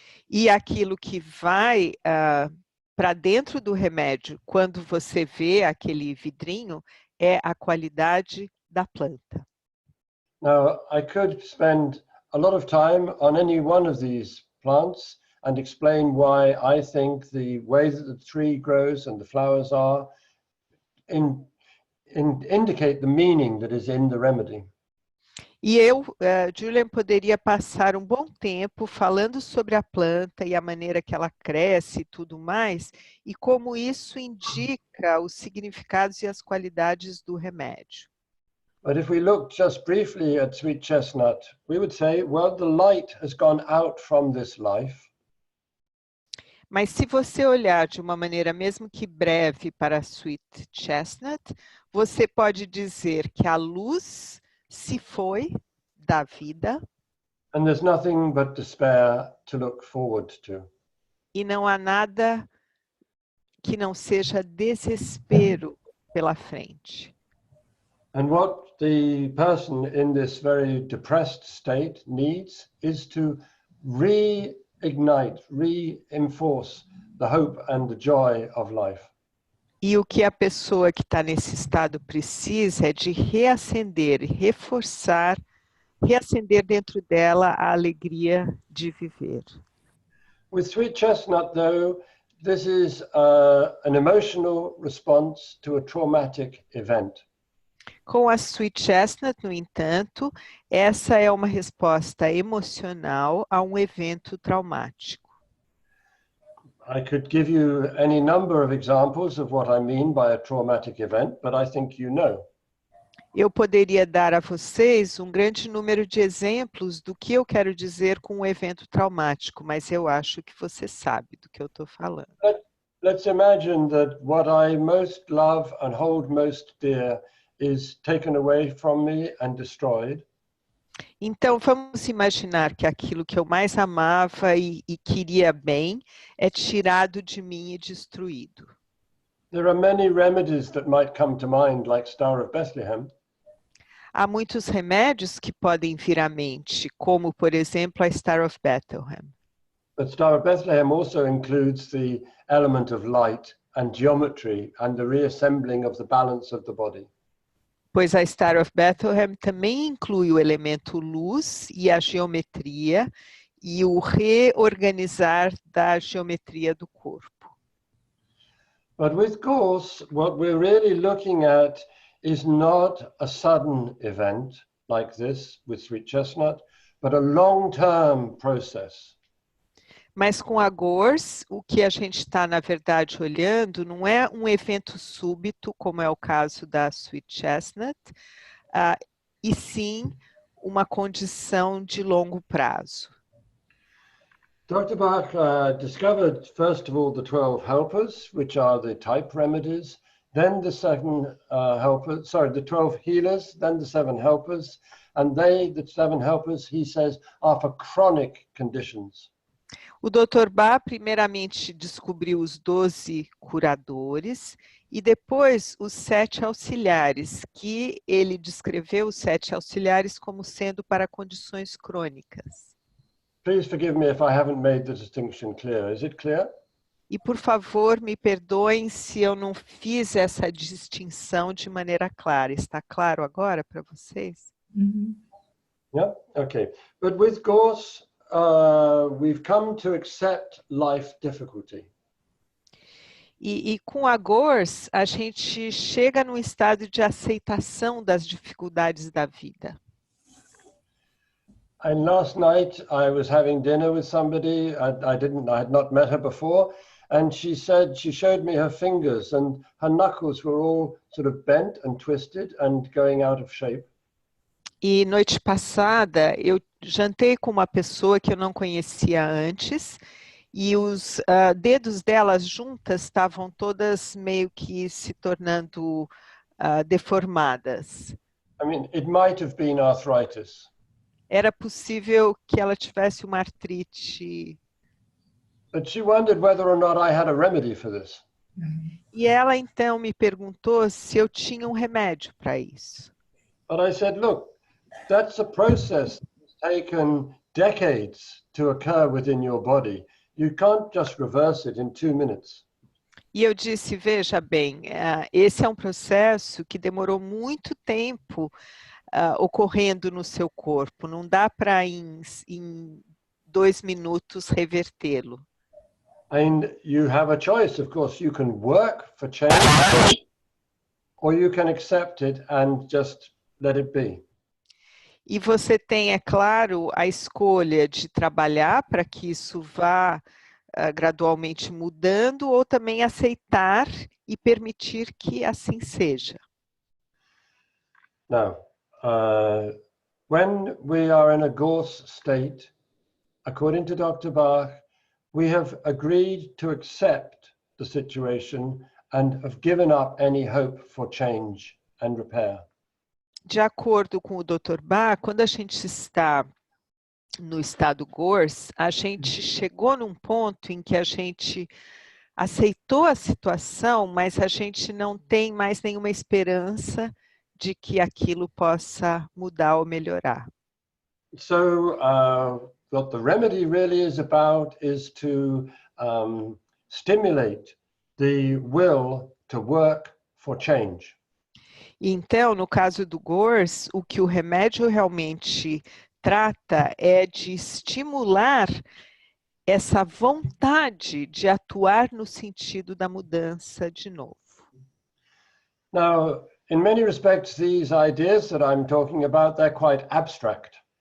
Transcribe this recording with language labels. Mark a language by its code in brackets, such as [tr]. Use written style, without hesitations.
[pt] E aquilo que vai para dentro do remédio, quando você vê aquele vidrinho, é a qualidade da planta. [en] Now, I could spend a lot of time on any one of these plants and explain why I think the way that the tree grows and the flowers are indicate the meaning that is in the remedy. [pt] E eu, Julian, poderia passar um bom tempo falando sobre a planta e a maneira que ela cresce e tudo mais, e como isso indica os significados e as qualidades do remédio. [en] But if we look just briefly at sweet chestnut, we would say, well, the light has gone out from this life. [pt] Mas se você olhar de uma maneira mesmo que breve para a Sweet Chestnut, você pode dizer que a luz se foi da vida [en] and there's nothing but despair to look forward to. [pt] e não há nada que não seja desespero pela frente. [en] And what the person in this very depressed state needs is to reignite, reinforce the hope and the joy of life. [pt] E o que a pessoa que está nesse estado precisa é de reacender, reforçar, reacender dentro dela a alegria de viver. [en] With Sweet Chestnut, though, this is an emotional response to a traumatic event. [pt] Com a Sweet Chestnut, no entanto, essa é uma resposta emocional a um evento traumático. [en] I could give you any number of examples of what I mean by a traumatic event, but I think you know. [pt] Eu poderia dar a vocês um grande número de exemplos do que eu quero dizer com um evento traumático, mas eu acho que você sabe do que eu estou falando. [en] Let's imagine that what I most love and hold most dear is taken away from me and destroyed. [pt] Então, vamos imaginar que aquilo que eu mais amava e queria bem é tirado de mim e destruído. [en] There are many remedies that might come to mind, like Star of Bethlehem. [pt] Há muitos remédios que podem vir à mente, como, por exemplo, a Star of Bethlehem. [en] But Star of Bethlehem also includes the element of light and geometry and the reassembling of the balance of the body. [pt] Pois a Star of Bethlehem também inclui o elemento luz e a geometria e o reorganizar da geometria do corpo. [en] But with course, what we're really looking at is not a sudden event like this with Sweet Chestnut, but a long-term process. Mas com a GORS, o que a gente está, na verdade, olhando não é um evento súbito, como é o caso da Sweet Chestnut, e sim uma condição de longo prazo. Dr. Bach discovered, first of all, the 12 helpers, which are the type remedies, then the 12 healers, then the 7 helpers, and the 7 helpers, he says, are for chronic conditions. [pt] O Dr. Bach primeiramente descobriu os 12 curadores e depois os 7 auxiliares, que ele descreveu os 7 auxiliares como sendo para condições crônicas. [en] Please forgive me if I haven't made the distinction clear. Is it clear? [pt] E por favor, me perdoem se eu não fiz essa distinção de maneira clara. Está claro agora para vocês? [en] Yeah, okay. But with Gorse, we've come to accept life difficulty. [pt] E com a GORS, a gente chega num estado de aceitação das dificuldades da vida. [en] And last night I was having dinner with somebody. I had not met her before, and she showed me her fingers, and her knuckles were all sort of bent and twisted and going out of shape. [pt] E noite passada eu jantei com uma pessoa que eu não conhecia antes e os dedos delas juntas estavam todas meio que se tornando deformadas. [en] I mean, it might have been arthritis. [pt] Era possível que ela tivesse uma artrite. [en] But she wondered whether or not I had a remedy for this. [pt] E ela então me perguntou se eu tinha um remédio para isso. [en] But I said, look, that's a process that's taken decades to occur within your body. You can't just reverse it in 2 minutes. [pt] E eu disse, veja bem, esse é um processo que demorou muito tempo ocorrendo no seu corpo. Não dá para em 2 minutos revertê-lo. [en] And you have a choice, of course. You can work for change, or you can accept it and just let it be. [pt] E você tem, é claro, a escolha de trabalhar para que isso vá gradualmente mudando, ou também aceitar e permitir que assim seja. [en] Now, when we are in a Gorse state, according to Dr. Bach, we have agreed to accept the situation and have given up any hope for change and repair. [pt] De acordo com o Dr. Bach, quando a gente está no estado GORS, a gente chegou num ponto em que a gente aceitou a situação, mas a gente não tem mais nenhuma esperança de que aquilo possa mudar ou melhorar. [en] So what the remedy really is about is to stimulate the will to work for change. [pt] Então, no caso do GORS, o que o remédio realmente trata é de estimular essa vontade de atuar no sentido da mudança de novo. [en] Now, in many respects, these ideas that I'm talking about, they're quite abstract.